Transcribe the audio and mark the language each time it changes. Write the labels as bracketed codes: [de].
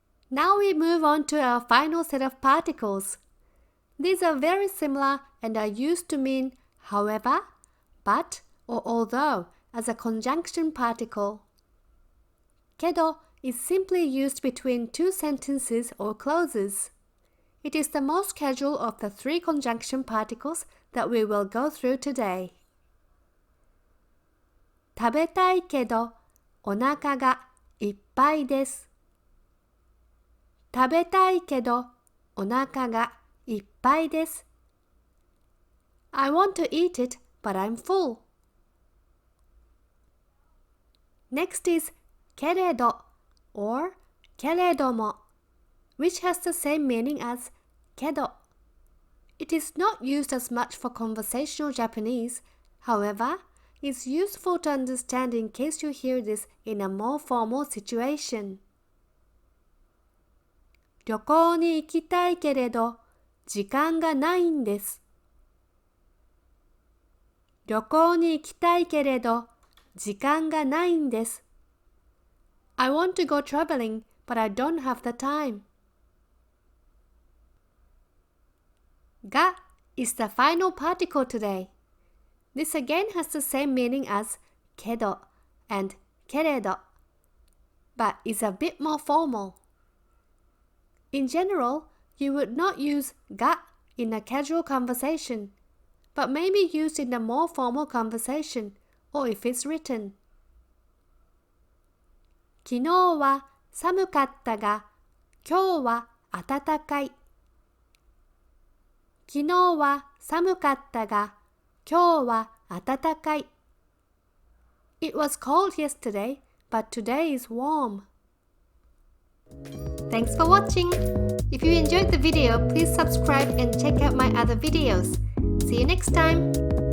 [en] Now we move on to our final set of particles. These are very similar and are used to mean however, but, or although as a conjunction particle. けど is simply used between two sentences or clauses. It is the most casual of the three conjunction particles that we will go through today. [ja] 食べたいけどお腹がいっぱいです。食べたいけどお腹がいっぱいです。 [en] I want to eat it, but I'm full. Next is けれど or けれども, which has the same meaning as けど. It is not used as much for conversational Japanese. However, it's useful to understand in case you hear this in a more formal situation. [ja] 旅行に行きたいけれど時間がないんです。旅行に行きたいけれど時間がないんです。 [en] I want to go traveling, but I don't have the time. が is the final particle today. This again has the same meaning as けど and けれど, but is a bit more formal. In general, you would not use が in a casual conversation, but may be used in a more formal conversation, or if it's written. [ja] 昨日は寒かったが、今日は暖かい。昨日は寒かったが、今日は暖かい。 [en] It was cold yesterday, but today is warm. Thanks for watching. If you enjoyed the video, please subscribe and check out my other videos. See you next time.